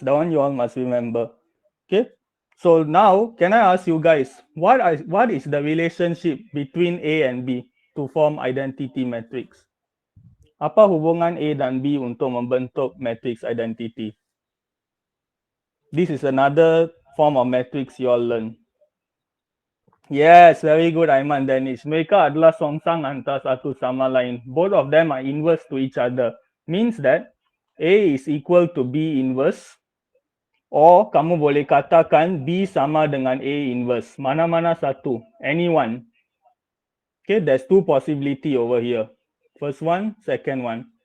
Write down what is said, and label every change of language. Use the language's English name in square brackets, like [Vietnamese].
[English] That one you all must remember. Okay. So now, can I ask you guys, what is the relationship between A and B to form identity matrix? [Malay] Apa hubungan A dan B untuk membentuk matrix identity? [English] This is another form of matrix you all learn. Yes, very good, Aiman Danish. [Malay] Mereka adalah songsang antara satu sama lain. [English] Both of them are inverse to each other. Means that A is equal to B inverse, or [Malay] kamu boleh katakan B sama dengan A inverse. Mana-mana satu, anyone. [English] Okay, there's two possibility over here. First one, second one.